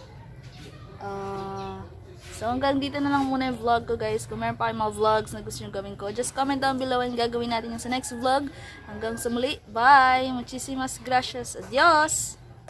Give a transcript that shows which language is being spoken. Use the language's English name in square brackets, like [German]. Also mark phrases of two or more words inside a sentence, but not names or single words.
[Filipino] So, hanggang dito na lang muna yung vlog ko guys. Kung meron pa kayong mga vlogs na gusto nyo gawin ko, [English] just comment down below [Filipino] and gagawin natin yung sa next vlog. Hanggang sa muli. Bye! [Spanish] Muchísimas gracias. Adios!